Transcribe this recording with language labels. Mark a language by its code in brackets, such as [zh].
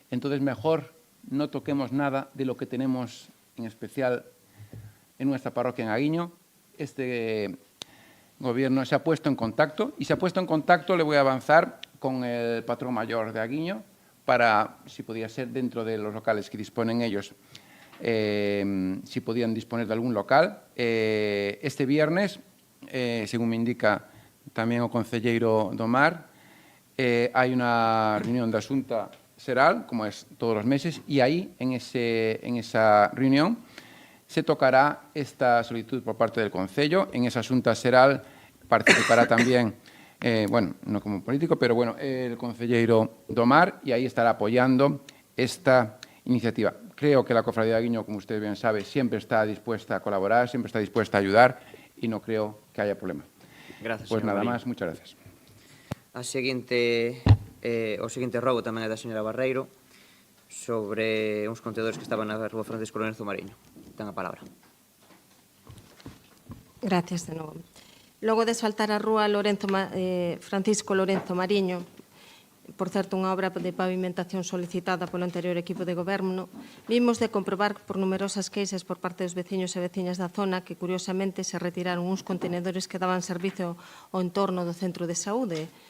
[es] Entonces mejor no toquemos nada de lo que tenemos en especial en nuestra parroquia en Aguiño. Este gobierno se ha puesto en contacto y se ha puesto en contacto, le voy a avanzar, con el patrón mayor de Aguiño para, si podía ser dentro de los locales que disponen ellos, si podían disponer de algún local. Este viernes, según me indica [gl] tamén o concelleiro do Mar, hai unha reunión da Xunta Xeral, [es] como es [gl] todos os meses, e aí, [es] en esa reunión, se tocará esta solicitud por parte del Concello. En esa Xunta Xeral participará [gl] tamén, [es] bueno, no como político, pero bueno, el concelleiro do Mar, [gl] e aí [es] estará apoyando esta iniciativa. Creo que la Cofradía de Aguiño, como usted bien sabe, siempre está dispuesta a colaborar, siempre está dispuesta a ayudar y no creo que haya problema. Gracias, pues señor nada Marín. más, muchas gracias. [gl] O seguinte rogo tamén é da señora Barreiro sobre uns contedores que estaban na rúa Francisco Lorenzo Mariño. Ten a palabra. Gracias de novo. Logo de asfaltar a rúa Francisco Lorenzo Mariño, por certo, unha obra de pavimentación solicitada polo anterior equipo de goberno, vimos de comprobar por numerosas queixas por parte dos veciños e veciñas da zona que, curiosamente, se retiraron uns contenedores que daban servicio ao entorno do centro de saúde.